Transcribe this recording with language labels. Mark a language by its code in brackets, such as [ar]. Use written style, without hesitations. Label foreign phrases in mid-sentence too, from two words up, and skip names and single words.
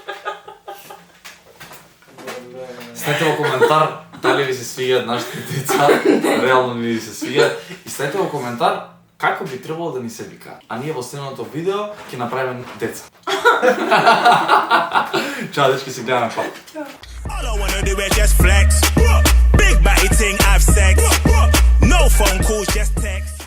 [mk] Ставете во коментар дали ви се свиѓаат нашите деца, реално ни се свиѓаат, и ставете во коментар како би требало да ни се викаат. А ние во следното видео ќе направиме деца. Чао дечки, се гледаме пак. [en] All I wanna do is just flex. Big body thing, have sex. No phone calls, just text.